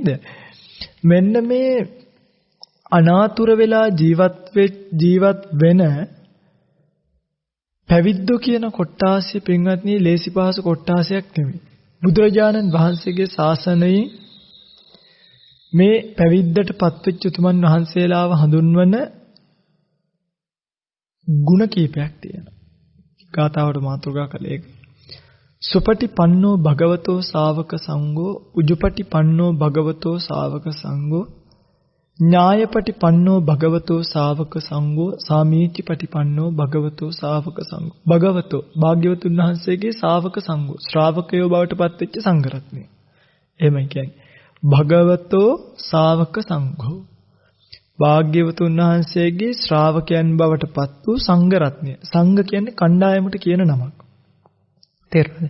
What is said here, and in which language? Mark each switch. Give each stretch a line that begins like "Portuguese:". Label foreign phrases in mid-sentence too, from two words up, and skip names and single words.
Sinhala: මෙන්න මේ අනාතුර වෙලා ජීවත් වෙන පැවිද්දෝ කියන කොට්ටාසය පින්වත්නි ලේසි පහසු කොට්ටාසයක් නෙමෙයි. බුදුරජාණන් වහන්සේගේ ශාසනයේ මේ පැවිද්දට පත්වෙච්ච උතුමන් වහන්සේලාව හඳුන්වන ಗುಣ කීපයක් තියෙනවා. ගාථාවට මාතෘකා කළේ ඒක.
Pali: සුපටිපන්නෝ භගවතෝ ශාවක සංඝෝ උජුපටිපන්නෝ භගවතෝ ශාවක සංඝෝ ඥායපටිපන්නෝ භගවතෝ ශාවක සංඝෝ සාමීචිපටිපන්නෝ භගවතෝ ශාවක සංඝෝ.
Sinhala: භගවතෝ භාග්‍යවතුන් වහන්සේගේ
Pali: ශාවක සංඝෝ
Sinhala: ශ්‍රාවකයෝ බවට පත්වෙච්ච සංඝ රත්නය. එහෙමයි කියන්නේ.
Pali: භගවතෝ ශාවක සංඝෝ
Sinhala: භාග්‍යවතුන් වහන්සේගේ ශ්‍රාවකයන් බවට පත් වූ සංඝ රත්නය. සංඝ කියන්නේ කණ්ඩායමට කියන නමක්. තේරුණාද?